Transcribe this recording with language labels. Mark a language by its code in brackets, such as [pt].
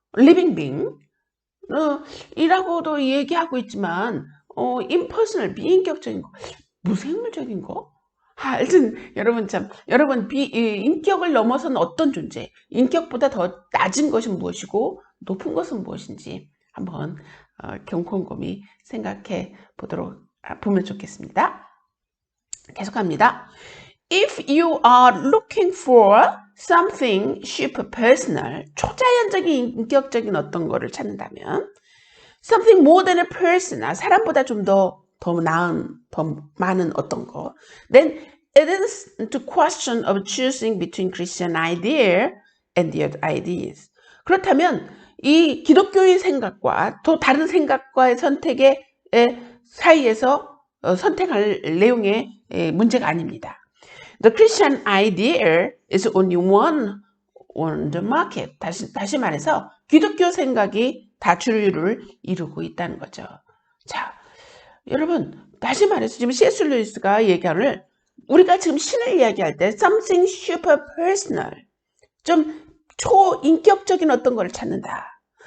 [en] living being [ko] 이라고도 얘기하고 있지만 impersonal, 비인격적인 거, 무생물적인 거? 하여튼 여러분 인격을 넘어선 어떤 존재, 인격보다 더 낮은 것은 무엇이고 높은 것은 무엇인지 한번 곰곰이 생각해 보면 좋겠습니다. 계속합니다. [en] If you are looking for something super personal, [ko] 초자연적인 인격적인 어떤 거를 찾는다면 [en] something more than a person, [ko] 사람보다 좀 더 많은 어떤 거, [en] then it is the question of choosing between Christian idea and the other ideas. [ko] 그렇다면 이 기독교의 생각과 또 다른 생각과의 선택의 사이에서 선택할 내용의 문제가 아닙니다. [en] The Christian idea is only one on the market. [ko] 다시 말해서 기독교 생각이 다주류를 이루고 있다는 거죠. 자, 여러분 다시 말해서 지금 C.S. 루이스가 얘기하는 우리가 지금 신을 이야기할 때 [en] something super personal, [ko] 좀 초인격적인 어떤 거를 찾는다.